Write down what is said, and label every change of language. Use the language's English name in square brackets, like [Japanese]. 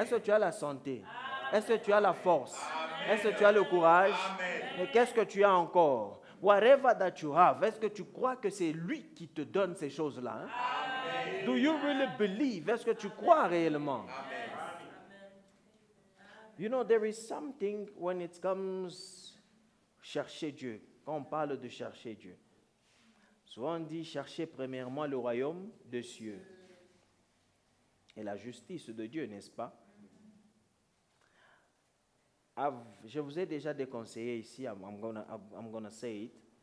[French] Est-ce que tu as la santé? Amen. Est-ce que tu as la force? Amen. Est-ce que tu as le courage? Amen. Et qu'est-ce que tu as encore? [English] Whatever that you have, [French] est-ce que tu crois que c'est lui qui te donne ces choses-là? Hein? Amen. [English] Do you really believe? [French] Est-ce que tu crois réellement? Amen. [English] You know, there is something when it comes [French] chercher Dieu. Quand on parle de chercher Dieu, souvent on dit chercher premièrement le royaume des cieux et la justice de Dieu, n'est-ce pas? Je vous ai déjà déconseillé ici, [English] I'm gonna say it.